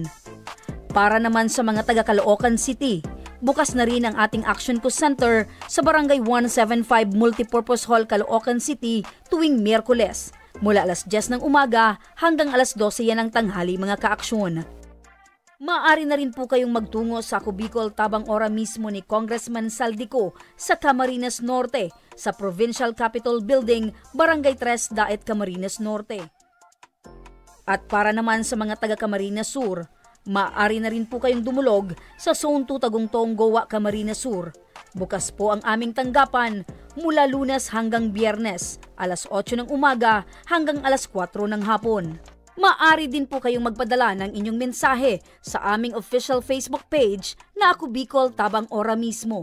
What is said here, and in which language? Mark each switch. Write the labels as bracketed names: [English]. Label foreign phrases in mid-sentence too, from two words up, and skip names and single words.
[Filipino] Para naman sa mga taga Caloocan City, bukas na rin ang ating Action Co Center sa Barangay 175 Multipurpose Hall, Caloocan City tuwing Miyerkules, mula 10:00 ng umaga hanggang 12:00 yan ng tanghali mga kaaksyon. Maaari na rin po kayong magtungo sa Ako Bicol tabang ora mismo ni Congressman Zaldico sa Camarines Norte, sa Provincial Capitol Building, Barangay 3, Daet, Camarines Norte. At para naman sa mga taga Camarines Sur, maaari na rin po kayong dumulog sa Zone 2 Tagungtong, Gowa, Camarines Sur. Bukas po ang aming tanggapan mula Lunes hanggang Biyernes, 8:00 ng umaga hanggang 4:00 ng hapon. Maaari din po kayong magpadala ng inyong mensahe sa aming [English] official Facebook page [Filipino] na Ako Bicol tabang ora mismo.